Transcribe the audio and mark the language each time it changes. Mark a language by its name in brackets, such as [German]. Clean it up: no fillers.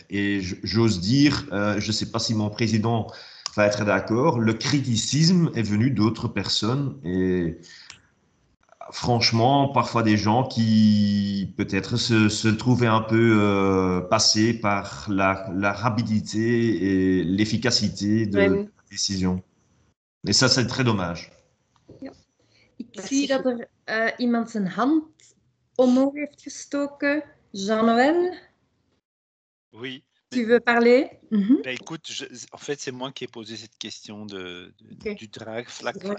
[French] Et j'ose dire, je ne sais pas si mon président va être d'accord, le criticisme est venu d'autres personnes et franchement, parfois des gens qui peut-être se trouvaient un peu passés par la rapidité et l'efficacité de la décision. Et ça, c'est très dommage. [Dutch] Ja. Ik zie dat iemand zijn hand omhoog heeft gestoken. [French] Jean-Noël, Oui. tu veux parler? Ben écoute, en fait, c'est moi qui ai posé cette question du Draagvlak.